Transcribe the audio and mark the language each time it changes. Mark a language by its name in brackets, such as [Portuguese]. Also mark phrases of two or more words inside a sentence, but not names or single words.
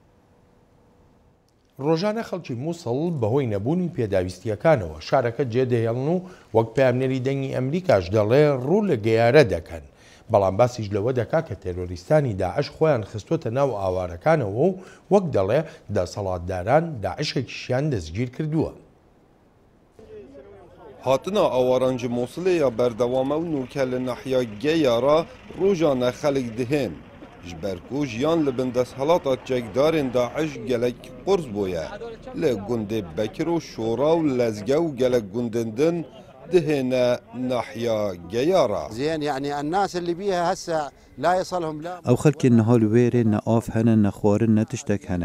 [Central Kurdish] ڕۆژانە خەڵکی مووسڵ بەهۆی نەبوونی پێداویستیەکانەوە شارەکە جێدەهێڵن و وەک پامنێری دەنگی ئەمریکاش دەڵێ ڕوو لە گەیارە دەکەن بەڵام باسیش لەوە دەکا کە تێرۆریستانی داعش خۆیان خستۆتە ناو ئاوارەکانەوە و وەک دەڵێ دەسەڵاتداران داعشێکیشیان دەستگیر کردووە [Kurdish] هاتنا ئاوارانجی مووسڵێ یا بەردەوامە و نوکە لە نەحیا گەیارە ڕۆژانە خەڵک دهێن ji ber ku jiyan li bin desthelata çekdarên Daeş gelek qurs bûye li gundê Bekir û Şora û Lezge û gelek gundên din dihêne nahiya Geyara. Ew xelkên niha li wêrê ne av hene ne xwarin ne tiştek hene.